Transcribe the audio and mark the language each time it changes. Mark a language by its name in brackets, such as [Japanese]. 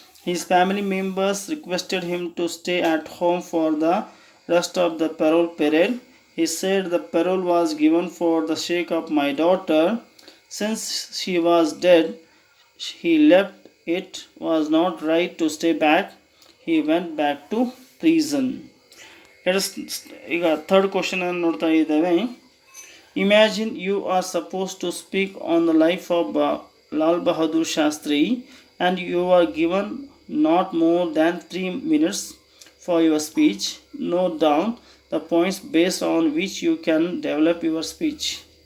[English] His family members requested him to stay at home for the rest of the parole period. He said the parole was given for the sake of my daughter. Since she was dead, he left. It was not right to stay back. He went back to prison. Let us [Kannada] ಈಗ third question ಅನ್ನು ನೋಡ್ತಾ ಇದ್ದೇವೆ. [English] Imagine you are supposed to speak on the life of Lal Bahadur Shastri and you are given not more than 3 minutes for your speech. Note down the points based on which you can develop your speech.